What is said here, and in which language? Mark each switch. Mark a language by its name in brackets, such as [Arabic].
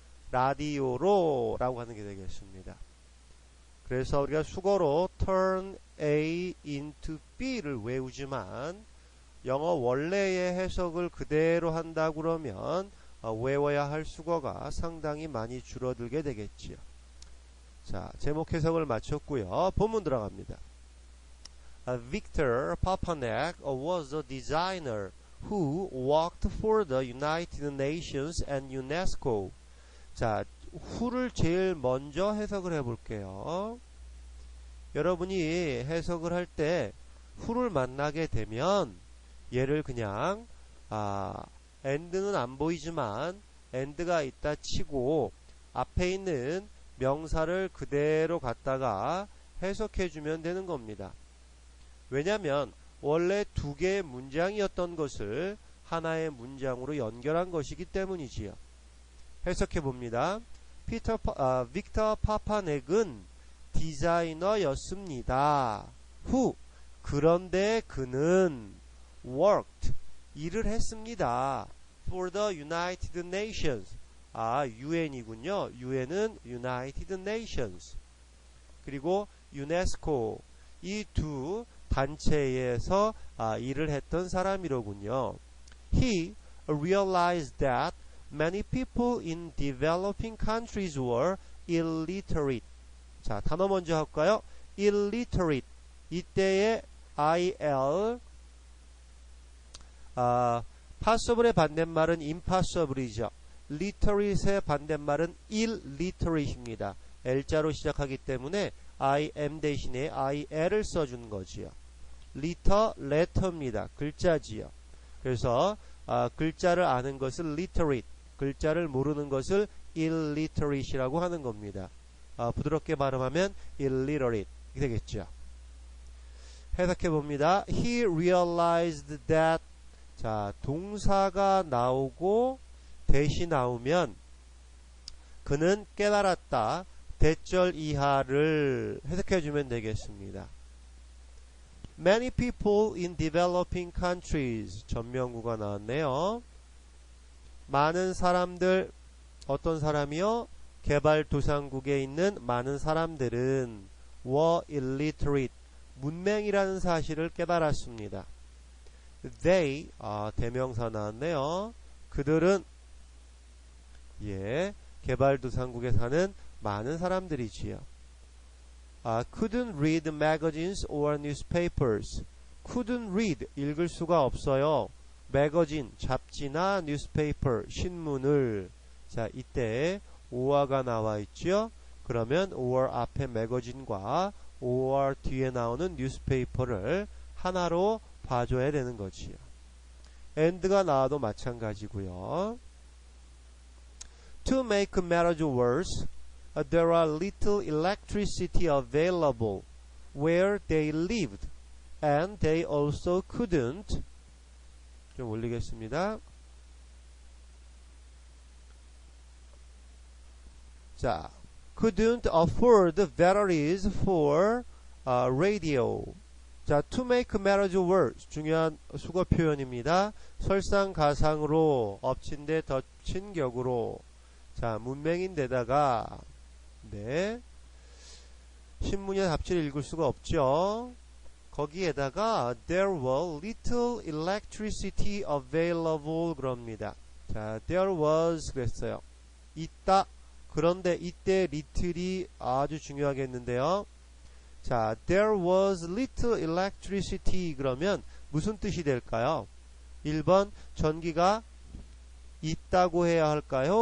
[Korean] 라디오로 라고 하는 게 되겠습니다. 그래서 우리가 수거로 [English] turn A into B [Korean] 를 외우지만 영어 원래의 해석을 그대로 한다 그러면 외워야 할 수거가 상당히 많이 줄어들게 되겠지요. 자, 제목 해석을 마쳤고요. 본문 들어갑니다. [English] Victor Papanek was a designer who worked for the United Nations and UNESCO. [Korean] 자, who를 제일 먼저 해석을 해볼게요. 여러분이 해석을 할 때 who를 만나게 되면 얘를 그냥 and는 안 보이지만 and가 있다 치고 앞에 있는 명사를 그대로 갖다가 해석해주면 되는 겁니다. 왜냐하면 원래 두 개의 문장이었던 것을 하나의 문장으로 연결한 것이기 때문이지요. 해석해봅니다. 빅터 파파넥은 디자이너였습니다. 후, 그런데 그는 worked, 일을 했습니다. for the United Nations. UN이군요. UN은 United Nations. 그리고 UNESCO. 이 두 단체에서 일을 했던 사람이로군요. [English] He realized that many people in developing countries were illiterate. [Korean] 자, 단어 먼저 할까요? illiterate. 이때의 IL passible의 반대말은 impossible이죠. literate의 반대말은 illiterate입니다. L자로 시작하기 때문에 IM 대신에 IL을 써준 거지요. letter입니다. 글자지요. 그래서 글자를 아는 것을 literate, 글자를 모르는 것을 illiterate이라고 하는 겁니다. 부드럽게 발음하면 illiterate 되겠죠. 해석해봅니다. [English] He realized that. [Korean] 자, 동사가 나오고 대시 나오면 그는 깨달았다. 대절 이하를 해석해주면 되겠습니다. [English] Many people in developing countries. [Korean] 전명구가 나왔네요. 많은 사람들, 어떤 사람이요? 개발도상국에 있는 많은 사람들은 [English] were illiterate. [Korean] 문맹이라는 사실을 깨달았습니다. They, 대명사 나왔네요. 그들은, 개발도상국에 사는 많은 사람들이지요. [English] Couldn't read magazines or newspapers. [Korean] Couldn't read, 읽을 수가 없어요. magazine, 잡지나 newspaper, 신문을. 자, 이때 or가 나와 있죠. 그러면 or 앞에 magazine과 or 뒤에 나오는 newspaper를 하나로 봐줘야 되는 거지요. and가 나와도 마찬가지고요. [English] To make matters worse, there are little electricity available where they lived, and they also couldn't. [Korean] 좀 올리겠습니다. [English] 자, couldn't afford batteries for radio. 자, to make matters worse. [Korean] 중요한 수거 표현입니다. 설상가상으로 엎친 데 덮친 격으로. 자, 문맹인데다가 신문이나 잡지를 읽을 수가 없죠. 거기에다가 [English] there were little electricity available [Korean] 그럽니다. 자, there was 그랬어요. 있다. 그런데 이때 little이 아주 중요하겠는데요. 자, [English] there was little electricity [Korean] 그러면 무슨 뜻이 될까요? 1번 전기가 있다고 해야 할까요?